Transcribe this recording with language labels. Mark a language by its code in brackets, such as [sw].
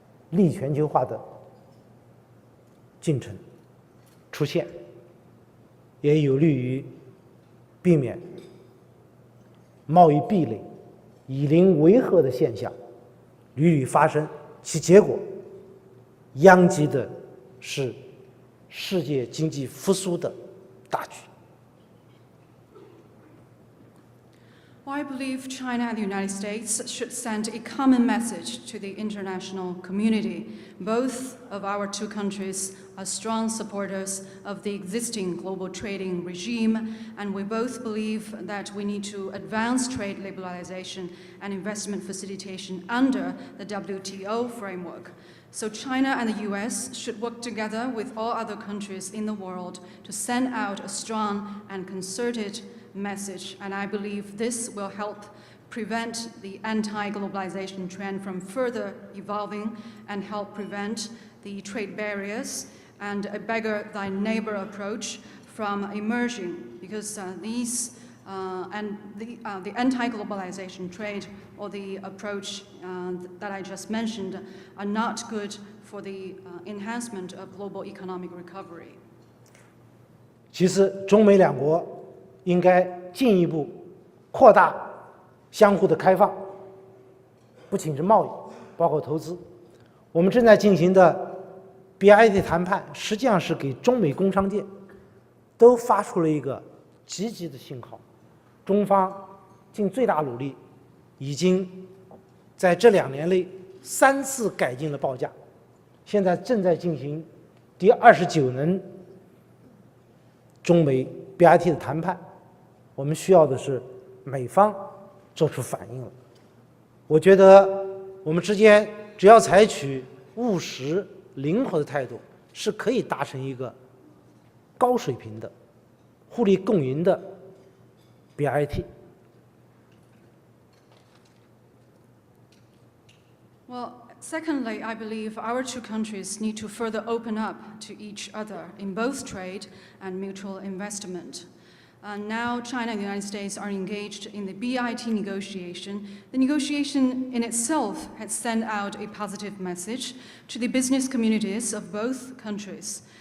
[zh] 逆全球化的进程出现，也有利于避免贸易壁垒、以邻为壑的现象屡屡发生，其结果殃及的是世界经济复苏的大局。 [en] Well, I believe China and the United States should send a common message to the international community. Both of our two countries are strong supporters of the existing global trading regime, and we both believe that we need to advance trade liberalization and investment facilitation under the WTO framework. So China and the US should work together with all other countries in the world to send out a strong and concerted message, and I believe this will help prevent the anti-globalization trend from further evolving and help prevent the trade barriers and a beggar-thy-neighbor approach from emerging, because these and the anti-globalization trade or the approach that I just mentioned are not good for the enhancement of global economic recovery. [zh] 其实，中美两国应该进一步扩大相互的开放，不仅是贸易，包括投资。我们正在进行的 BIT 谈判，实际上是给中美工商界都发出了一个积极的信号。中方尽最大努力，已经在这2年内3次改进了报价，现在正在进行第29轮中美 BIT 的谈判。我们需要的是美方做出反应了。我觉得我们之间只要采取务实、灵活的态度，是可以达成一个高水平的、互利共赢的 BIT。 [en] Well, secondly, I believe our two countries need to further open up to each other in both trade and mutual investment. Now China and the United States are engaged in the BIT negotiation. The negotiation in itself has sent out a positive message to the business communities of both countries.